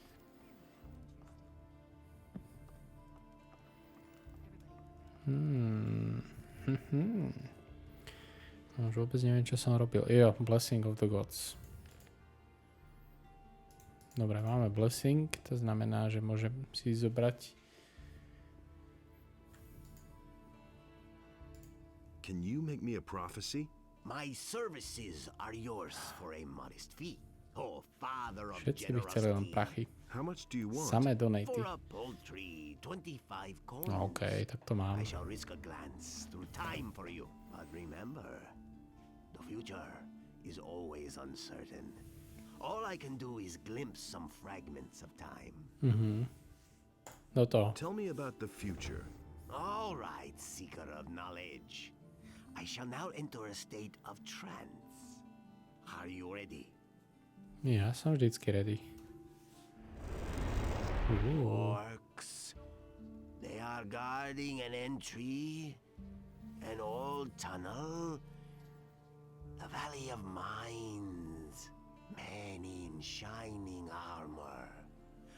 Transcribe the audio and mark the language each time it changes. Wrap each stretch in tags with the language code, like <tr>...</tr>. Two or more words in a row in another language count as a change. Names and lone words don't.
<sk>Už vôbec neviem, čo som robil. Jo,</sk> <en>Blessing of the Gods.</en> <sk>Dobre, máme Blessing, to znamená, že môžem si zobrať.</sk> <en>Can you make me a prophecy? My services are yours for a modest fee. Oh, father of</en> <sk>Všetci by chceli len prachy.</sk> <en>How much do you want?</en> <sk>Samé donaty.</sk> <en>For a paltry 25 coins.</en> <sk>OK, tak to mám.</sk> <en>I shall risk a glance through time for you. But remember, the future is always uncertain. All I can do is glimpse some fragments of time.</en> <sk>No to.</sk> <en>Tell me about the future. All right, seeker of knowledge. I shall now enter a state of trance. Are you ready?</en> <sk>Ja som vždycky ready.</sk> <en>Orcs. They are guarding an entry, an old tunnel, the Valley of Mines. Men in shining armor.</en>